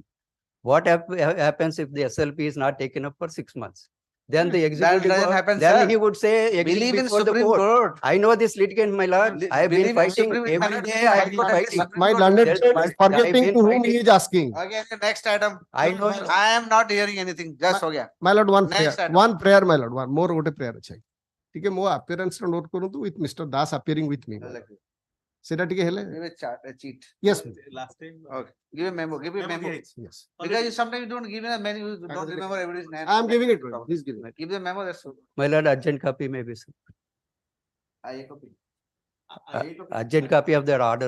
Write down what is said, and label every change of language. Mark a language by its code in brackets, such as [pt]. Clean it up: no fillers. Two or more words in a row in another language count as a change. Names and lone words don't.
[en] What happens if the SLP is not taken up for 6 months? Then the executive, doesn't happen, then sir. he would say, Believe in before the Supreme Court. I know this litigant, my lord. I have Believe been in fighting Supreme- every my lord, day. I have High been Court and fighting. Supreme My Court. learned Yes, judge but is forgetting I've to been whom he fighting. is asking. Okay, next item. I know. I am not hearing anything. Just [hi] हो गया. [en] My lord, one prayer. Next item. One prayer, my lord. One more ଗୋଟେ prayer ଅଛି। [or] ଟିକେ ମୋ appearance ର note କରନ୍ତୁ [en] with Mr. Das appearing with me। [or] ସେଟା ଟିକେ ହେଲେ [en] Give a chart, a cheat. yes Last time. Okay. Give a memo. Give a memo. yes Because you sometimes you don't give a menu. You don't remember everybody's name. I am giving it please give it Give the memo. That's all. My lord, urgent copy maybe, sir. I copy. Urgent copy of their order.